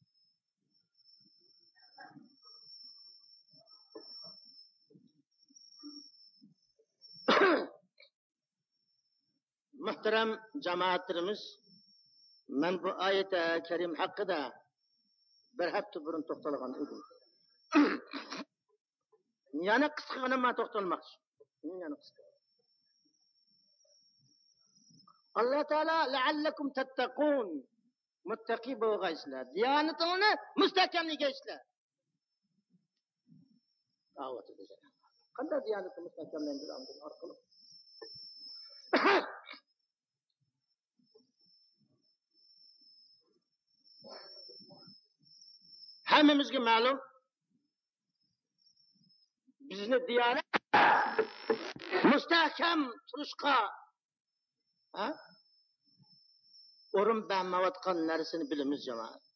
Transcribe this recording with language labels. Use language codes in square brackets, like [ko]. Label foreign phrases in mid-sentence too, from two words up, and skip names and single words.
[uz] Muhtaram jamoatlarimiz, men bu oyat karim haqida bir hafta burun to'xtalgan edim. Yana qisqagina men to'xtalmoqchi. [ar] الله تعالى لعلكم تتقون, [uz] muttaqi bo'lgaysizlar, diyonatingni mustahkamlaysizlar. Da'vat edasiz. Qanday diyonatni mustahkamlantiramiz orqali? Hammamizga ma'lum, bizni diyonat mustahkam turishga o'rin bermayotgan narsani bilamiz jamoat.